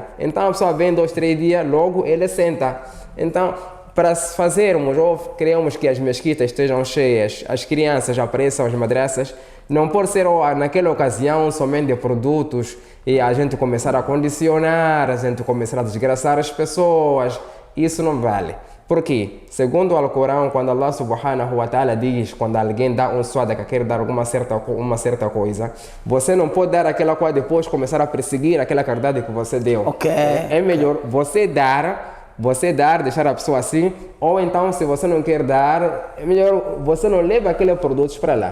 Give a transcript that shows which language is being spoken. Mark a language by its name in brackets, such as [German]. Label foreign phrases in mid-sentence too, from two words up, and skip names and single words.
[Portuguese] Então a pessoa vem 2, 3 dias, logo ele senta. Então, para fazermos ou queremos que as mesquitas estejam cheias, as crianças apareçam às madraças, não pode ser naquela ocasião somente de produtos e a gente começar a condicionar, a gente começar a desgraçar as pessoas. Isso não vale. Por quê? Segundo o Alcorão, quando [Arabic] Allah subhanahu wa ta'ala [Portuguese] diz, quando alguém dá um sadaqa, quer dar uma certa coisa, você não pode dar aquela coisa depois começar a perseguir aquela caridade que você deu. Okay. É melhor você dar você dar, deixar a pessoa assim, ou então se você não quer dar, é melhor você não leva aqueles produtos para lá.